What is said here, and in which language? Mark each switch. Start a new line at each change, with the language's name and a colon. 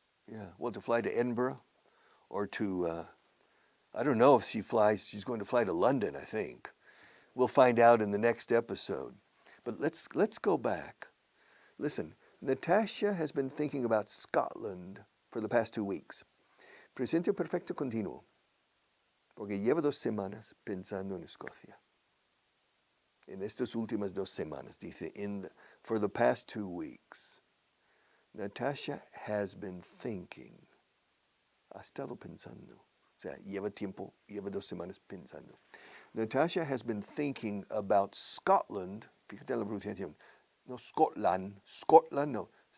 English: Yeah, well, to fly to Edinburgh or to, I don't know if she's going to fly to London, I think. We'll find out in the next episode. But let's go back. Listen, Natasha has been thinking about Scotland for the past 2 weeks.
Spanish: Presente perfecto continuo. Porque lleva 2 semanas pensando en Escocia. En estas últimas 2 semanas, dice, for the past 2 weeks, Natasha has been thinking. Ha estado pensando. O sea, lleva 2 semanas pensando.
English: Natasha has been thinking about Scotland.
Spanish: Fíjate la pronunciación. No Scotland, no.